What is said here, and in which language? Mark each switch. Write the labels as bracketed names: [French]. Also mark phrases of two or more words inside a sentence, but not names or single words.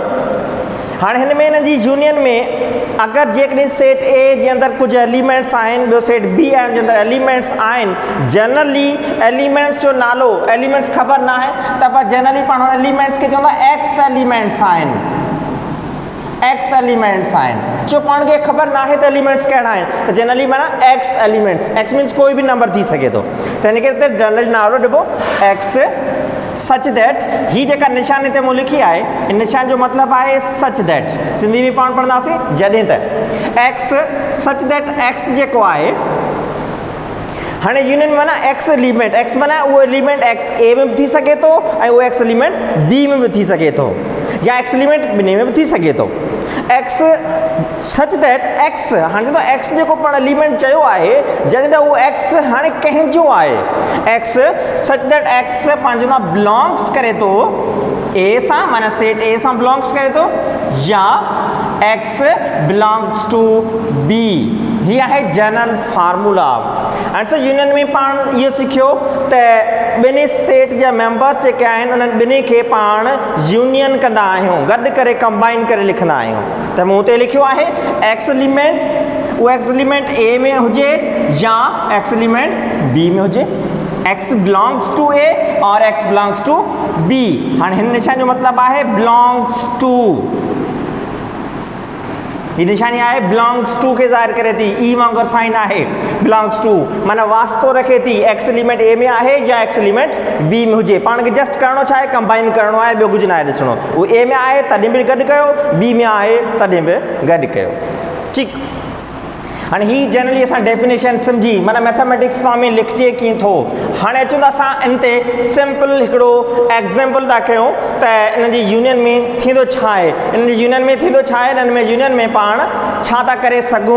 [Sindhi] हाणे हिन में हिन जी यूनियन में अगरि जेकॾहिं सेट ए जे अंदरि कुझु एलिमेंट्स आहिनि, ॿियो सेट बी आहे जे अंदरि एलिमेंट्स आहिनि, जनरली एलिमेंट्स जो नालो एलिमेंट्स ख़बर न आहे त पर जनरली पाण एलिमेंट्स खे चवंदा [English] x elements [Sindhi] आहिनि, [English] x elements [Sindhi] आहिनि। जो पाण खे ख़बर न आहे त एलिमेंट्स कहिड़ा आहिनि त जनरली माना [English] x elements, x means [Sindhi] कोई बि नंबर थी सघे थो त हिन करे जनरली नालो ॾिबो [English] x such that. [Sindhi] ही जेका निशान हिते मूं लिखी आहे इन निशान जो मतिलबु आहे [English] such that, [Sindhi] सिंधी में पाण पढ़ंदासीं जॾहिं त [English] x such that x [Sindhi] जेको आहे। हाणे यूनियन माना [English] x element, [Sindhi] एक्स माना उहो एलिमेंट एक्स ए में बि थी सघे थो ऐं उहो [English] x element [Sindhi] बी में बि थी सघे थो या [English] x element [Sindhi] ॿिन्ही में बि थी सघे थो। [English] x such that x, [Sindhi] हाणे त एक्स जेको पाण एलिमेंट चयो आहे जॾहिं त उहो एक्स हाणे कंहिंजो आहे, [English] x such that x [Sindhi] पंहिंजो न बिलोंग्स करे थो ए सां, माना सेट ए सां बिलोंग्स करे थो, या [English] x belongs to b. [Sindhi] हीअ आहे [English] general formula. and so [Sindhi] यूनियन में पाण इहो सिखियो त ॿिन्ही सेट जा मेंबर्स जेके आहिनि उन्हनि ॿिन्ही खे पाण यूनियन कंदा आहियूं, गॾु करे कंबाइन करे लिखंदा आहियूं। त मूं हुते लिखियो आहे [English] x element, [Sindhi] उहो [English] x element [Sindhi] ए में हुजे या [English] x element [Sindhi] बी में हुजे, [English] x belongs to a [Sindhi] और [English] x belongs to b. [Sindhi] हाणे हिन निशान जो मतिलबु आहे [English] belongs to, [Sindhi] ये निशानी आहे [English] belongs to [Sindhi] के ज़ाहिर करे थी, ई वांगुरु साइन आहे [English] belongs to, [Sindhi] माना वास्तो रखे थी [English] x element [Sindhi] ए में आहे या [English] x element [Sindhi] बी में हुजे। पाण खे जस्ट करिणो छा आहे, कंबाइन करिणो आहे, ॿियो कुझु न आहे ॾिसणो। उहो ए में आहे तॾहिं बि गॾु कयो, बी में आहे तॾहिं बि गॾु कयो। ठीकु। हाणे ही जनरली असां डेफिनेशन सम्झी माना [English] mathematics form [Sindhi] में लिखिजे कीअं थो। हाणे अचूं था असां इन ते सिंपल हिकिड़ो एग्ज़ाम्पल था कयूं त इन जी यूनियन में थींदो छा आहे, इन जी यूनियन में थींदो छा आहे, इन्हनि में यूनियन में पाण छा था करे सघूं।